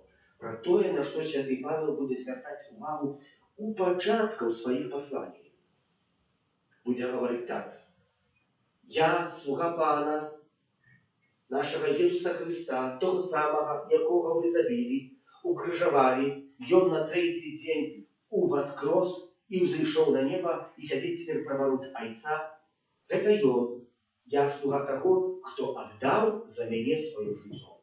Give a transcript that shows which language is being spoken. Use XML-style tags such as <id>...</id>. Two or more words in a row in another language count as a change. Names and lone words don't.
<be>Пра тое, на што святы Павел будзе звяртаць увагу у пачатках сваіх посланий. Будзе гаварыць так. Я, слуга Пана,</be> <ru>нашего Иисуса Христа, того самого, якого вы забили, укрыжавали, ён на третий день воскрес и взошел на небо, и сидит теперь праворуч Отца. Это ён. Я слуга того, кто отдал за меня свое житье.</ru>